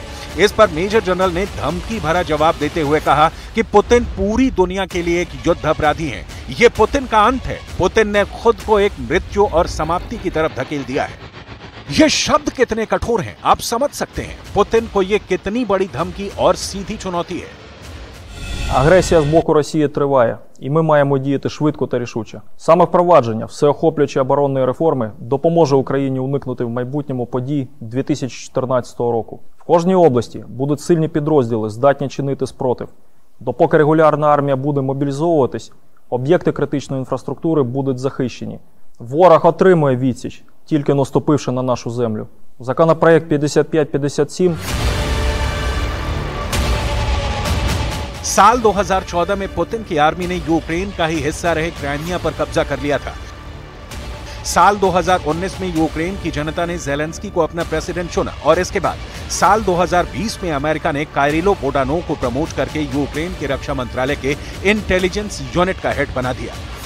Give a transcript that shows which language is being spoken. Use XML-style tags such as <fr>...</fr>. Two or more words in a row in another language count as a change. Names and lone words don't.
<hi>इस पर मेजर जनरल ने धमकी भरा जवाब देते हुए कहा कि पुतिन पूरी दुनिया के लिए एक युद्ध अपराधी हैं। ये पुतिन का अंत है। पुतिन ने खुद को एक मृत्यु और समाप्ति की तरफ धकेल दिया है। ये शब्द कितने कठोर हैं आप समझ सकते हैं। पुतिन को ये कितनी बड़ी धमकी और सीधी चुनौती है।</hi> <uk>Агресія з боку Росії триває, і ми маємо діяти швидко та рішуче. Саме впровадження всеохоплюючої оборонної реформи допоможе Україні уникнути в майбутньому подій 2014 року. В кожній області будуть сильні підрозділи, здатні чинити спротив. Допоки регулярна армія буде мобілізовуватись, об'єкти критичної інфраструктури будуть захищені. Ворог отримує відсіч, тільки наступивши на нашу землю. Законопроект 5557</uk> <hi>साल 2014 में पुतिन की आर्मी ने यूक्रेन का ही हिस्सा रहे क्राइमिया पर कब्जा कर लिया था। साल 2019 में यूक्रेन की जनता ने ज़ेलेंस्की को अपना प्रेसिडेंट चुना और इसके बाद साल 2020 में अमेरिका ने काइरिलो बोडानोव को प्रमोट करके यूक्रेन के रक्षा मंत्रालय के</hi> <en>intelligence unit</en> <hi>का हेड बना दिया।</hi>